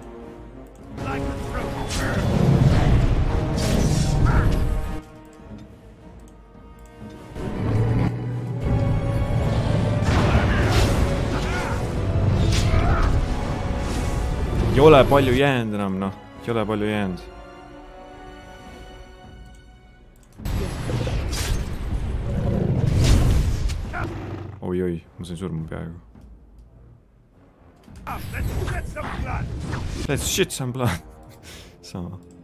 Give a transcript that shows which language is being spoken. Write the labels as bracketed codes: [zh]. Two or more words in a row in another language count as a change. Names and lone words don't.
[et] Ei ole palju jäänud enam, noh. Ei ole palju jäänud. Oi, ma sain surma peaaegu. [en] Let's shit some blood. [et] Sama.